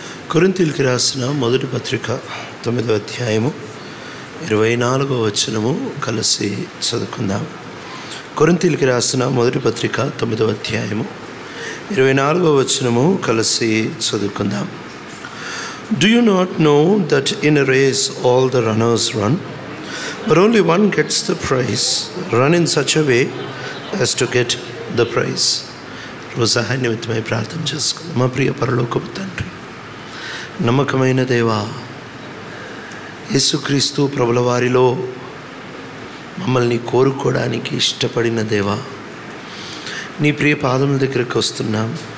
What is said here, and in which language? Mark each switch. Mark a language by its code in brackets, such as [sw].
[te] కొరింథీయులకు రాసిన మొదటి పత్రిక 9వ అధ్యాయము 24వ వచనము కలిసి చదువుకుందాం. కొరింథీయులకు రాసిన మొదటి పత్రిక 9వ అధ్యాయము 24వ వచనము కలిసి చదువుకుందాం. [en] Do you not know that in a race all the runners run, but only one gets the prize? Run in such a way as to get the prize. [te] సహాయ నిమిత్తమై ప్రార్థన చేసుకుందాం. మా ప్రియ పరలోకపు తండ్రి, నమ్మకమైన దేవా, యేసుక్రీస్తు ప్రభుల వారిలో మమ్మల్ని కోరుకోవడానికి ఇష్టపడిన దేవా, నీ ప్రియ పాదముల దగ్గరకు వస్తున్నాం.